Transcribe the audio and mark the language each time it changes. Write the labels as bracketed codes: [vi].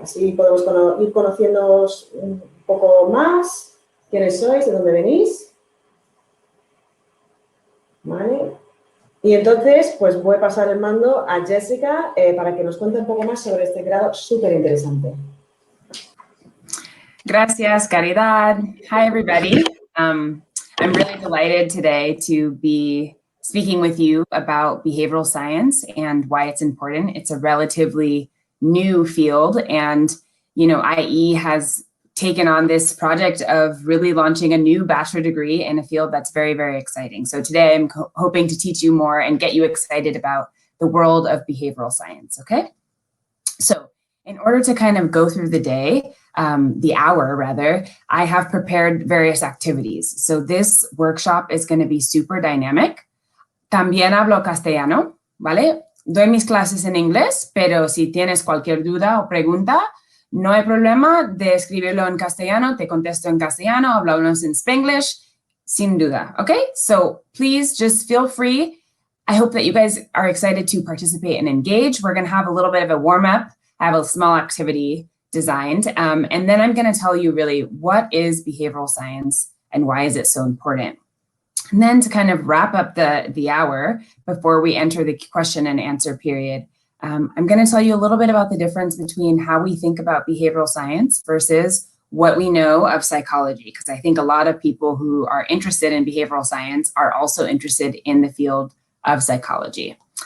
[es] Así podemos ir conociéndoos un poco más, quiénes sois, de dónde venís. ¿Vale? Y entonces, pues voy a pasar el mando a Jessica para que nos cuente un poco más sobre este grado súper interesante. Gracias, [en] Caridad. Hi, everybody. I'm really delighted today to be speaking with you about behavioral science and why it's important. It's a relatively new field, and IE has taken on this project of really launching a new bachelor degree in a field that's very, very exciting. So today I'm hoping to teach you more and get you excited about the world of behavioral science, okay? So in order to kind of go through the day, the hour rather, I have prepared various activities. So this workshop is going to be super dynamic. [es] También hablo castellano, ¿vale? Doy mis clases en inglés, pero si tienes cualquier duda o pregunta, no hay problema de escribirlo en castellano, te contesto en castellano, hablamos en Spanglish, sin duda, okay? [en] So please just feel free. I hope that you guys are excited to participate and engage. We're going to have a little bit of a warm-up. I have a small activity designed, and then I'm going to tell you really what is behavioral science and why is it so important. And then to kind of wrap up the hour before we enter the question and answer period, I'm going to tell you a little bit about the difference between how we think about behavioral science versus what we know of psychology, because I think a lot of people who are interested in behavioral science are also interested in the field of psychology.